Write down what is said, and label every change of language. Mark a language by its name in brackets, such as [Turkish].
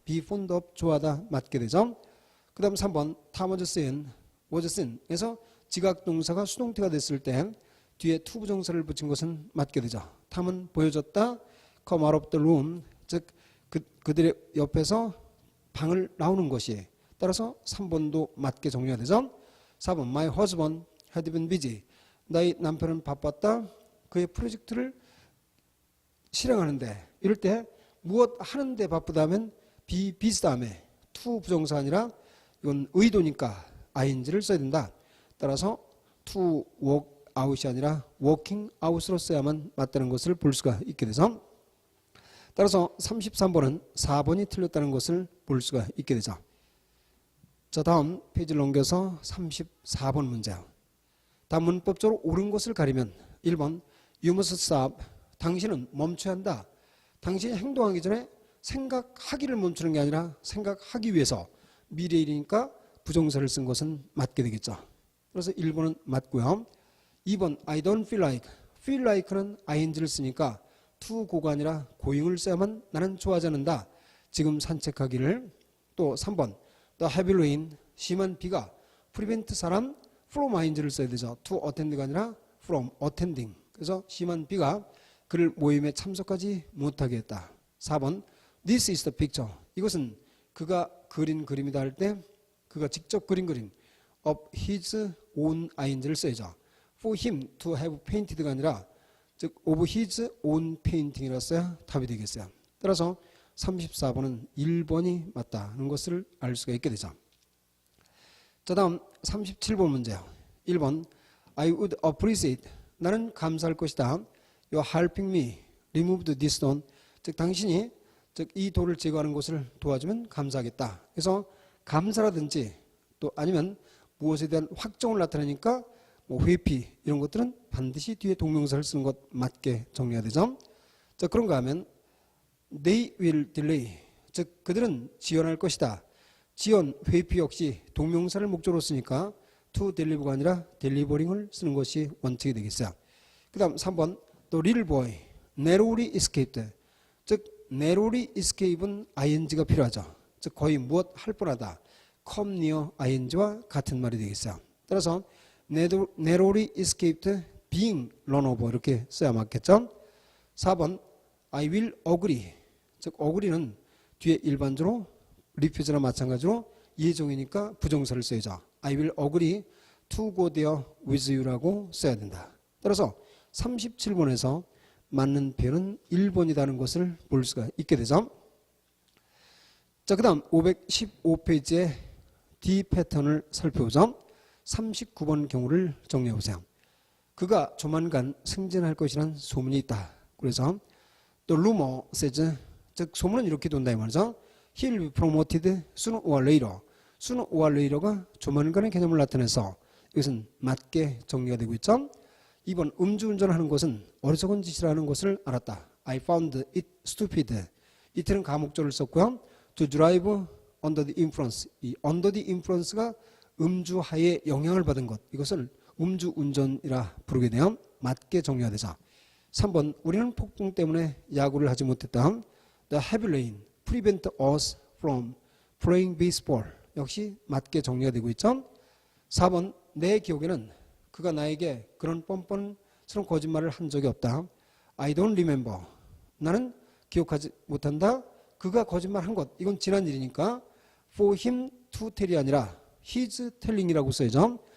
[English] be fond of, [Korean] 좋아하다 맞게 되죠. 그 다음 3번 [English] Tom was seen [Korean] 에서 지각동사가 수동태가 됐을 때 뒤에 to 부정사를 붙인 것은 맞게 되죠. 탐은 보여줬다. [English] come out of the room, [Korean] 즉 그들의 옆에서 방을 나오는 것이, 따라서 3번도 맞게 정리가 되죠. 4번 [English] my husband had been busy, [Korean] 나의 남편은 바빴다. 그의 프로젝트를 실행하는데, 이럴 때 무엇 하는데 바쁘다 하면 [English] be busy [Korean] 다음에 to 부정사 아니라 이건 의도니까 ing를 써야 된다. 따라서 [English] to work out [Korean] 이 아니라 [English] working out [Korean] 으로 써야만 맞다는 것을 볼 수가 있게 돼서, 따라서 33번은 4번이 틀렸다는 것을 볼 수가 있게 되죠. 자, 다음 페이지를 넘겨서 34번 문제. 다음 문법적으로 옳은 것을 가리면 1번 [English] You must stop, [Korean] 당신은 멈춰야 한다. 당신이 행동하기 전에 생각하기를 멈추는 게 아니라 생각하기 위해서, 미래일이니까 부정사를 쓴 것은 맞게 되겠죠. 그래서 1번은 맞고요. 2번 [English] I don't feel like, [Korean] feel like는 ing를 쓰니까 [English] to go [Korean] 가 아니라 [English] going [Korean] 을 써야만 나는 좋아하지 않는다. 지금 산책하기를. 또 3번 [English] The heavy rain, [Korean] 심한 비가 prevent 사람 from ing를 써야 되죠. [English] to attend [Korean] 가 아니라 [English] from attending. [Korean] 그래서 심한 비가 그를 모임에 참석하지 못하게 했다. 4번 [English] This is the picture, [Korean] 이것은 그가 그린 그림이다 할 때 그가 직접 그린 그림 [English] of his own [Korean] ing를 써야죠. [English] For him to have painted [Korean] 가 아니라 즉 [English] of his own painting [Korean] 이라 써야 답이 되겠어요. 따라서 34번은 1번이 맞다는 것을 알 수가 있게 되죠. 자, 다음 37번 문제요. 1번 [English] I would appreciate, [Korean] 나는 감사할 것이다. [English] You helping me remove this stone, [Korean] 즉 당신이 즉 이 돌을 제거하는 것을 도와주면 감사하겠다. 그래서 감사라든지 또 아니면 무엇에 대한 확정을 나타내니까 뭐 회피 이런 것들은 반드시 뒤에 동명사를 쓰는 것 맞게 정리해야 되죠. 자, 그런가 하면 [English] they will delay, [Korean] 즉 그들은 지연할 것이다. 지연, 회피 역시 동명사를 목적으로 쓰니까 [English] to deliver [Korean] 가 아니라 [English] delivering [Korean] 쓰는 것이 원칙이 되겠어요. 그 다음 3번 [English] The little boy narrowly escaped, [Korean] 즉 [English] narrowly escape [Korean] 은 ing가 필요하죠. 즉 거의 무엇 할 뻔하다. [English] come near [Korean] ing와 같은 말이 되겠어요. 따라서 [English] narrowly escaped being run over [Korean] 이렇게 써야 맞겠죠. [English] 4번 I will agree. [Korean] 즉 agree는 뒤에 일반적으로 refuse나 마찬가지로 예정이니까 부정사를 써야죠. [English] I will agree to go there with you [Korean] 라고 써야 된다. 따라서 37번에서 맞는 표현은 1번이라는 것을 볼 수가 있게 되죠. 자, 그 다음 515페이지의 D 패턴을 살펴보죠. 39번 경우를 정리해 보세요. 그가 조만간 승진할 것이란 소문이 있다. 그래서 [English] The rumor says, [Korean] 즉 소문은 이렇게 돈다 이 말이죠. [English] He'll be promoted sooner or later. sooner or later [Korean] 가 조만간의 개념을 나타내서 이것은 맞게 정리가 되고 있죠. 2번 음주운전하는 것은 어리석은 짓이라는 것을 알았다. [English] I found it stupid. [Korean] 이때는 가목조를 썼고요. [English] To drive under the influence. [Korean] 이 [English] under the influence [Korean] 가 음주하에 영향을 받은 것. 이것을 음주운전이라 부르게 되어 맞게 정리가 되죠. 3번 우리는 폭풍 때문에 야구를 하지 못했다. [English] The heavy rain prevent us from playing baseball. [Korean] 역시 맞게 정리가 되고 있죠. 4번 내 기억에는 그가 나에게 그런 뻔뻔스러운 거짓말을 한 적이 없다. [English] I don't remember. [Korean] 나는 기억하지 못한다. 그가 거짓말한 것. 이건 지난 일이니까 [English] for him to tell [Korean] 이 아니라 [English] his telling [Korean] 이라고 써야죠.